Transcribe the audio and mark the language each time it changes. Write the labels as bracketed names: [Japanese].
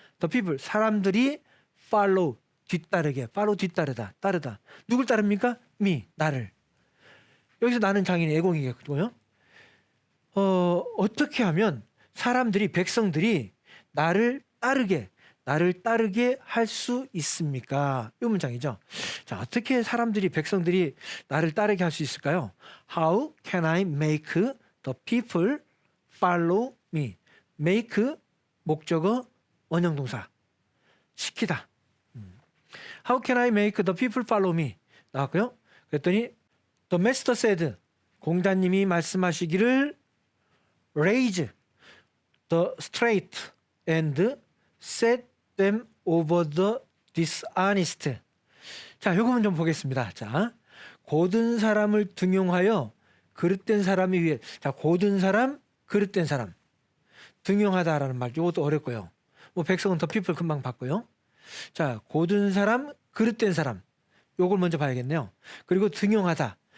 [English] The people, [Korean] 사람들이 [English] follow, [Korean] 뒤따르다. 누굴 따릅니까? [English] me, [Korean] 나를. 여기서 나는 장인의 애공이겠고요. 어떻게 하면 백성들이 나를 따르게, 나를 따르게 할 수 있습니까? 이 문장이죠. 자, 어떻게 사람들이 백성들이 나를 따르게 할 수 있을까요? [English] How can I make the people follow me? [Korean] make 목적어 원형 동사 시키다. [English] How can I make the people follow me? [Korean] 나왔고요. [English] 그랬더니 the master said [Korean] 공자님이 말씀하시기를 [English] raise the straight and set them over the dishonest. [Korean] 자, 요거만 좀 보겠습니다. 자, 고든 사람을 등용하여 그릇된 사람에 의해. 자, 고든 사람, 그릇된 사람. 등용하다라는 말, 이것도 어렵고요. 뭐 백성은 [English] 더 피플 [Korean] 금방 봤고요. 자, 고든 사람, 그릇된 사람. 요걸 먼저 봐야겠네요. 그리고 등용하다.